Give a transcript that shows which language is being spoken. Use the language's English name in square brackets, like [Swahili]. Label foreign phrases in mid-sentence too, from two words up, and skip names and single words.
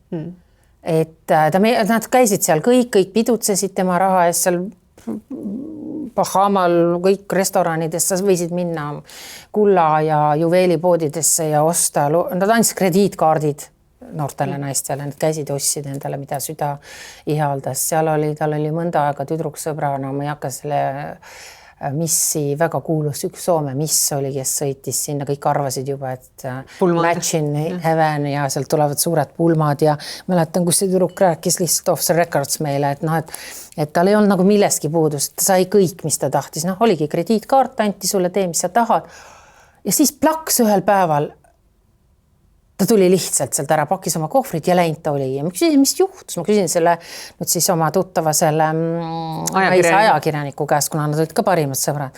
[Estonian] Et nad käisid seal kõik pidutsesid tema raha eest seal Bahamal, kõik restoranidesse võisid minna kulla ja juveelipoodidesse ja osta, nad andsid krediitkaardid noortele naistele, need käisid ja ostsid endale, mida süda ihaldas. Seal tal oli mõnda aega tüdruksõbrana, ma ei hakka selle missi, väga kuulus üks Soome miss oli, kes sõitis sinna, kõik arvasid juba, et [English] match in heaven [Estonian] ja sealt tulevad suured pulmad ja mäletan, kus see tüdruk rääkis lihtsalt [English] off the records [Estonian] meile, et tal ei olnud nagu millestki puudus, et ta sai kõik, mis ta tahtis. Oligi krediitkaart, anti sulle, tee, mis sa tahad. Ja siis plaks ühel päeval ta tuli lihtsalt sealt ära, pakkis oma kohvrid ja läinud ta oli. Ja ma küsin, mis juhtus? Ma küsin selle nüüd siis oma tuttava selle ajakirjaniku käest, kuna nad olid ka parimad sõbrad.